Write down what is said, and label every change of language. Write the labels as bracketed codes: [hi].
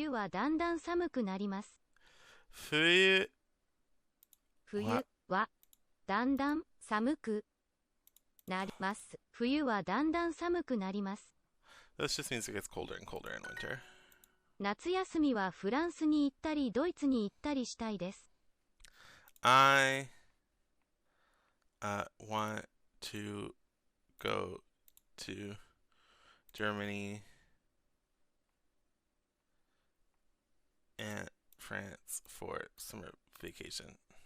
[ja] 冬はだんだん寒くなります。 Fuyu. 冬はだんだん寒くなります。冬はだんだん寒くなります。 [en] This just means it gets colder and colder in winter. [ja] 夏休みはフランスに行ったりドイツに行ったりしたいです。 [en] I want to go to Germany and France for summer vacation.